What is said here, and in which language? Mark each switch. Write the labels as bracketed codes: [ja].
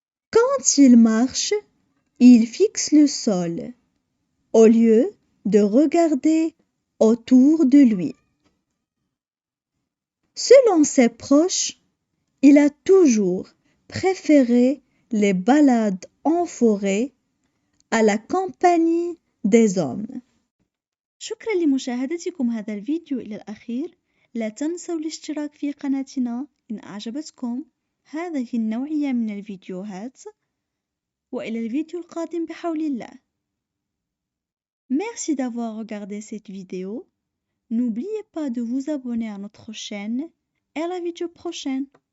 [fr] Quand il marche, il fixe le sol au lieu de regarder autour de lui. Selon ses proches, il a toujours préféré les balades en forêt à la compagnie des hommes. [ar] شكرا لمشاهدتكم هذا الفيديو إلى الأخير. لا تنسوا الاشتراك في قناتنا إن أعجبتكم هذه النوعية من الفيديوهات، وإلى الفيديو القادم بحول الله. [fr] Merci d'avoir regardé cette vidéo. N'oubliez pas de vous abonner à notre chaîne et à la vidéo prochaine.